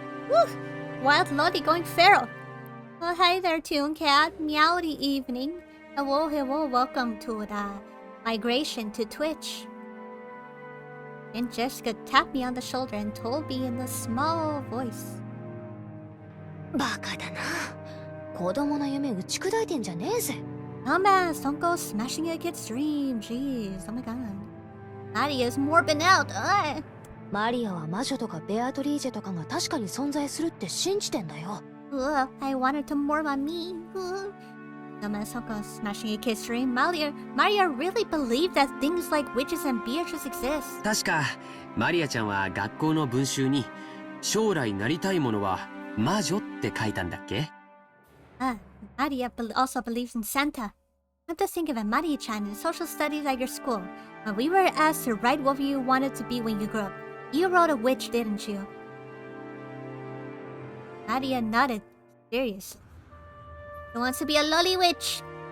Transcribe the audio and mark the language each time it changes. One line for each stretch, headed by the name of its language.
English: Whew, wild Lottie going feral. Well, hey there, Toon Cat. Meowdy evening. Hello, welcome to the migration to Twitch. Then Jessica tapped me on the shoulder and told me in a small voice.
Japanese: バカだな。子供の夢打ち砕いてんじゃねえぜ。
English: Dumbass, don't go smashing a kid's dream. Jeez, oh my god. Maria's morbing out.
Japanese: マリアは魔女とかベアトリーチェとかが確かに存在するって信じてんだよ。
English: I wanted to morb on me. Dumbass, don't go smashing a kid's dream. Maria really believed that things like witches and Beatrice exist.
Japanese: 確かマリアちゃんは学校の文集に将来なりたいものは魔女って書いたんだっけ？
English: Maria also believes in Santa. Come to think of it, Maria-chan in social studies at your school. When we were asked to write what you wanted to be when you grew up, you wrote a witch, didn't you? Maria nodded, seriously. Who wants to be a lolly witch?